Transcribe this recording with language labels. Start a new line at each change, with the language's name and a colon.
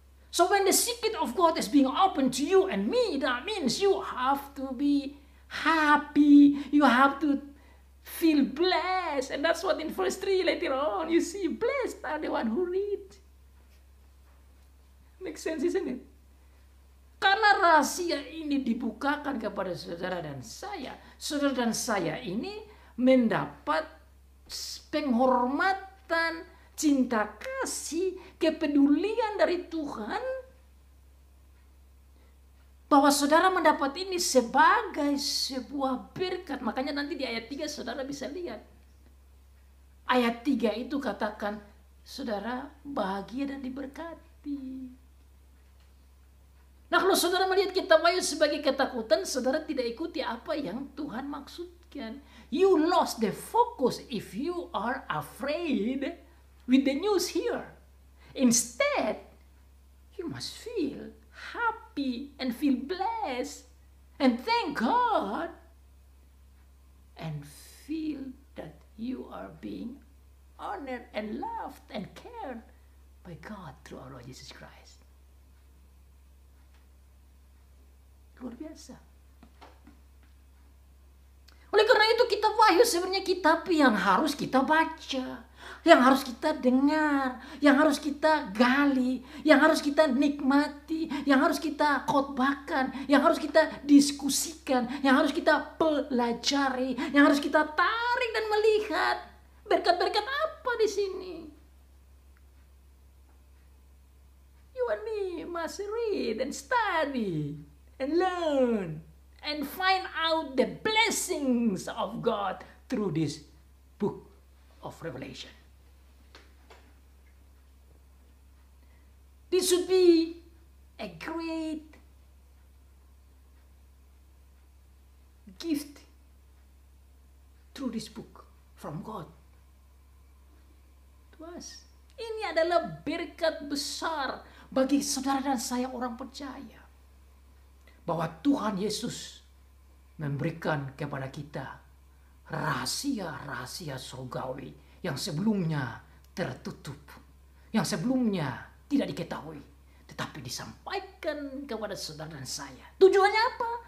English: So when the secret of God is being open to you and me, that means you have to be happy. You have to feel blessed. And that's what in verse 3 later on you see, blessed are the one who read. Makes sense, isn't it?
Indonesian: Karena rahasia ini dibukakan kepada saudara dan saya ini mendapat penghormatan, cinta kasih, kepedulian dari Tuhan, bahwa saudara mendapat ini sebagai sebuah berkat. Makanya nanti di ayat 3 saudara bisa lihat. Ayat 3 itu katakan, saudara bahagia dan diberkati. Nah, kalau saudara melihat kitab Wahyu sebagai ketakutan, saudara tidak ikuti apa yang Tuhan maksudkan.
English: You lost the focus if you are afraid with the news here. Instead, you must feel happy and feel blessed and thank God and feel that you are being honored and loved and cared by God through our Lord Jesus Christ.
Indonesian: Luar biasa. Oleh karena itu kitab Wahyu sebenarnya kitab yang harus kita baca, yang harus kita dengar, yang harus kita gali, yang harus kita nikmati, yang harus kita khotbahkan, yang harus kita diskusikan, yang harus kita pelajari, yang harus kita tarik dan melihat berkat-berkat apa di sini.
English: You and me must read and study and learn and find out the blessings of God through this book of Revelation. This should be a great gift through this book from God to us.
Indonesian: Ini adalah berkat besar bagi saudara dan saya orang percaya, bahwa Tuhan Yesus memberikan kepada kita rahasia-rahasia surgawi yang sebelumnya tertutup, yang sebelumnya tidak diketahui, tetapi disampaikan kepada saudara dan saya. Tujuannya apa?